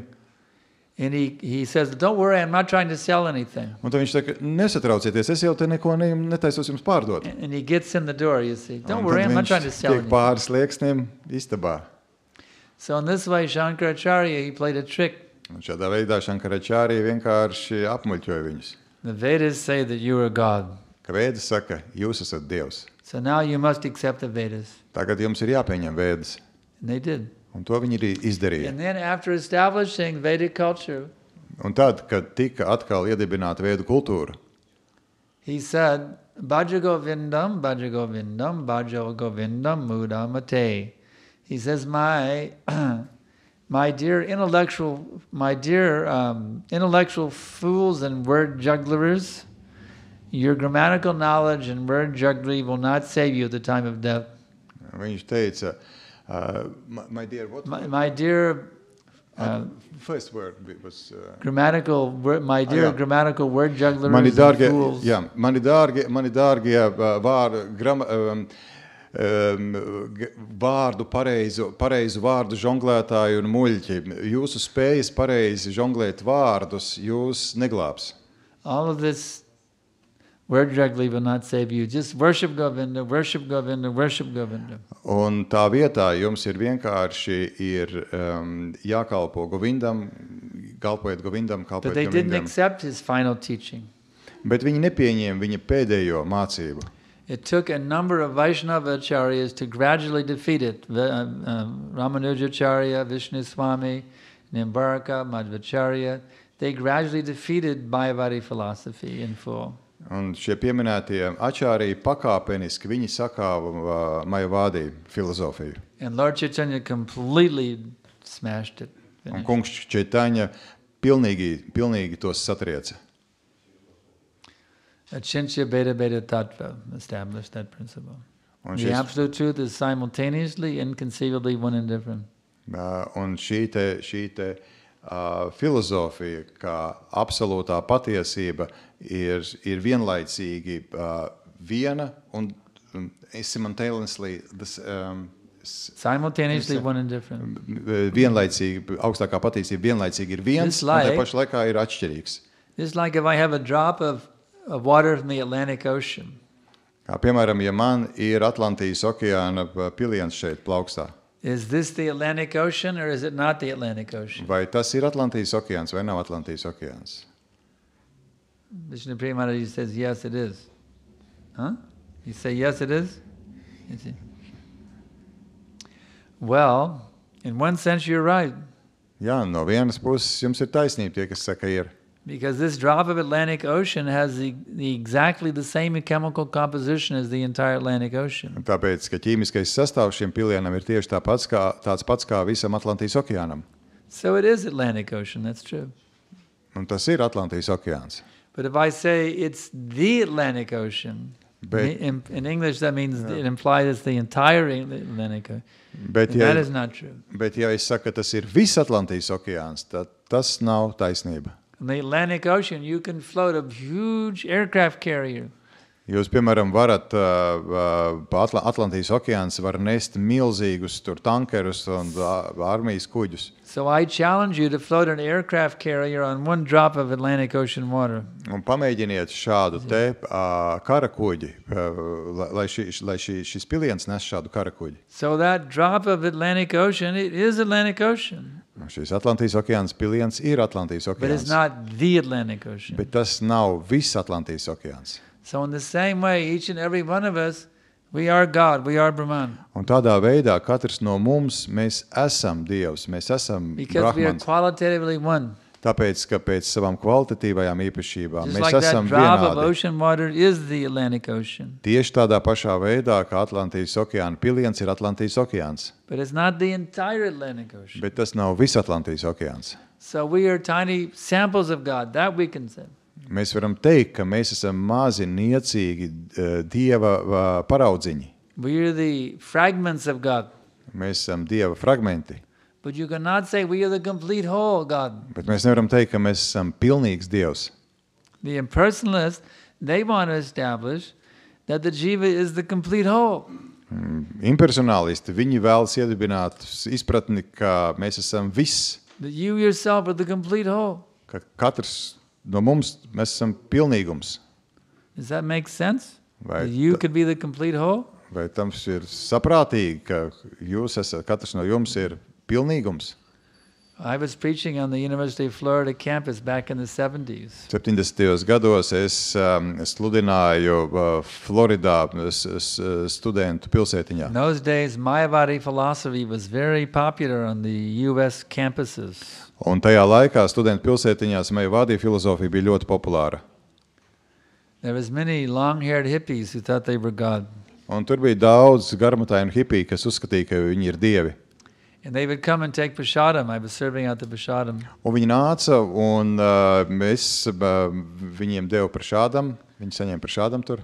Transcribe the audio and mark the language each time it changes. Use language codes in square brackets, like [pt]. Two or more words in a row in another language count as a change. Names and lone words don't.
[en] And he says, don't worry, I'm not trying to sell anything. [lv] Un tad viņš saka, nesatraucieties, es jau te neko netaisos jums pārdot. [en] And he gets in the door, you see. Don't [lv] Un [en] worry, [lv] tad [en] I'm not trying to [lv] viņš [en] sell [lv] tiek [en] anything. [lv] pāris lieksniem istabā. [en] So in this way, Shankaracharya, he played a trick. [lv] Un šādā veidā Sankaracharya vienkārši apmuļķoja viņus. [en] The Vedas say that you are God. [lv] Ka Vēdas saka, jūs esat Dievs. [en] So now you must accept the Vedas. [lv] Tagad jums ir jāpieņem Vēdas. [en] And they did. [lv] Un to viņi arī izdarīja. [en] And then after establishing Vedic culture, [lv] Un tad, kad tika atkal iedibināta Vēdu kultūra, [en] he said, [sa] Bhaja Govindam, Bhaja Govindam, Bhaja Govindam, Mudamate. [en] He says, my dear intellectual fools and word jugglers, your grammatical knowledge and word jugglery will not save you at the time of death. [lv] viņš teica, [en] my dear, what? My dear First word was... grammatical word jugglers [lv] Mani [en] and [lv] dārgie, [en] fools. [lv] jā, mani dārgie vārdu pareizu vārdu žonglētāji un muļķi. Jūsu spējas pareizi žonglēt vārdus jūs neglābs. [en] All of this word juggling will not save you. Just worship Govinda, worship Govinda, worship Govinda. [lv] Un tā vietā jums ir vienkārši jākalpo Govindam, kalpojiet Govindam, [en] But [lv] kalpojiet [en] they didn't [lv] Govindam. [en] accept his final teaching. [lv] Bet viņi nepieņēma viņa pēdējo mācību. [en] It took a number of Vaishnava acharyas to gradually defeat it. Ramanujacharya, Vishnu Swami, Nimbaraka, Madhvacharya. they gradually defeated Mayavadi philosophy in full. [lv] Un šie pieminētie ačārī pakāpeniski viņi sakāva Mayavadi filozofiju. [en] And Lord Chaitanya completely smashed it. [lv] Un kungs Čaitaņa pilnīgi tos satrieca. [en] Achintya Bheda Bheda Tattva established that principle. The absolute truth is simultaneously, inconceivably one and different. [lv] Un šī te filozofija, kā absolūtā patiesība, ir vienlaicīgi viena un simultaneously [en] simultaneously one and different. [lv] Vienlaicīgi, augstākā patiesība vienlaicīgi ir viens, un tā pašā laikā ir atšķirīgs. [en] It's like if I have a drop of water from the Atlantic Ocean. [lv] Kā piemēram, ja man ir Atlantijas okeāna piliens šeit plaukstā. [en] Is this the Atlantic Ocean or is it not the Atlantic Ocean? [lv] Vai tas ir Atlantijas okeāns vai nav Atlantijas okeāns? [en] Vishnu Premanaji says, yes, it is. Huh? You say, yes, it is? Well, in one sense, you're right. [lv] Jā, no vienas puses jums ir taisnība tie, kas saka ir. [en] Because this drop of Atlantic Ocean has exactly the same chemical composition as the entire Atlantic Ocean. [lv] Un tāpēc, ka ķīmiskais sastāvs šim pilienam ir tieši tāds pats kā visam Atlantijas okeānam. [en] So it is Atlantic Ocean, that's true. [lv] Un tas ir Atlantijas okeāns. [en] But if I say it's the Atlantic Ocean, in English that means it implies it's the entire Atlantic Ocean. That is not true. [lv] Bet ja es saku, ka tas ir viss Atlantijas okeāns, tad tas nav taisnība. [en] In the Atlantic Ocean, you can float a huge aircraft carrier. [lv] Jūs, piemēram, varat pa Atlantijas okeāns var nest milzīgus tur tankerus un armijas kuģus. [en] So I challenge you to float an aircraft carrier on one drop of Atlantic Ocean water. [lv] Un pamēģiniet šādu te kara kuģi, lai šis piliens nes šādu kara kuģi. [en] So that drop of Atlantic Ocean, it is Atlantic Ocean. [lv] Šis Atlantijas okeāns piliens ir Atlantijas okeāns. [en] But it's not the Atlantic Ocean. [lv] Bet tas nav viss Atlantijas okeāns. [en] So in the same way, each and every one of us, we are God, we are Brahman. [lv] Un tādā veidā katrs no mums, mēs esam Dievs, mēs esam [en] Because we are [lv] Brahmans. [en] qualitatively one. [lv] Tāpēc, ka pēc savām kvalitatīvajām īpašībām [en] Just [lv] mēs [en] like that [lv] esam [en] drop of [lv] vienādi. [en] ocean water is the Atlantic Ocean. [lv] Tieši tādā pašā veidā, kā Atlantijas okeāna piliens ir Atlantijas okeāns. [en] But it's not the entire Atlantic Ocean. [lv] Bet tas nav viss Atlantijas okeāns. [en] So we are tiny samples of God, that we can say. [lv] Mēs varam teikt, ka mēs esam mazi, niecīgi Dieva paraudziņi. [en] We are the fragments of God. [lv] Mēs esam Dieva fragmenti. [en] But you cannot say we are the complete whole God. [lv] Bet mēs nevaram teikt, ka mēs esam pilnīgs Dievs. [en] The impersonalists, they want to establish that the jiva is the complete whole. [lv] Impersonālisti, viņi vēlas iedibināt izpratni, ka mēs esam viss. [en] That you yourself are the complete whole. [lv] Ka katrs no mums, mēs esam pilnīgums. [en] Does that make sense? [lv] Vai [en] That you could be the complete whole? [lv] Vai tams ir saprātīgi, ka jūs esat, katrs no jums ir pilnīgums? [en] I was preaching on the University of Florida campus back in the 70s. [lv] 70. gados es sludināju Floridā studentu pilsētiņā. [en] In those days, Mayavadi philosophy was very popular on the US campuses. [lv] Un tajā laikā studentu pilsētiņās Mayavadi filozofija bija ļoti populāra. [en] There was many long-haired hippies who thought they were God. [lv] Un tur bija daudz garmatainu hipiju, kas uzskatīja, ka viņi ir dievi. [en] And they would come and take prasadam. I was serving out the prasadam. [lv] Un viņi nāca, un mēs viņiem devu prasadam, viņi saņēma prasadam tur.